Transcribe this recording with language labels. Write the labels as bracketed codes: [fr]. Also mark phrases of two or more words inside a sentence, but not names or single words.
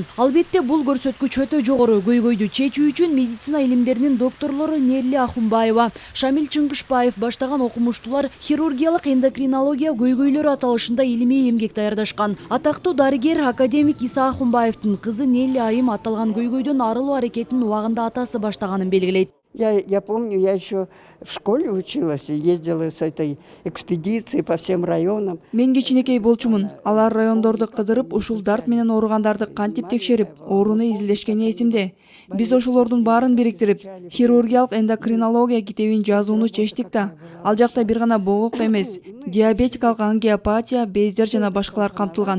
[ky] Албетте бул көрсөткүч өтө жогору. Көйгөйдү чечүү үчүн медицина илимдеринин докторлору Нелли Ахунбаева, Шамил Чыңгышбаев баштаган окумуштуулар хирургиялык эндокринология көйгөйлөрү аталышында илимий эмгек даярдашкан. Атактуу дарыгер академик Иса Ахунбаевдин кызы Нелли Айым аталган көйгөйдөн арылуу аракетин убагында атасы баштаганын белгилейт. [ru] Я помню, я еще в школе училась и ездила с этой экспедицией по всем районам. [ky] Мен кичинекей болчумун. Алар райондорду кыдырып, ушул дарт менен ооругандарды кантип текшерип, ооруну изилдешкени эсимде. Биз ошолордун баарын бириктирип, хирургиялык эндокринология китебин жазууну чечтик да. Ал жакта бир гана богок эмес, диабетикалык ангиопатия, бездер жана башкалар камтылган.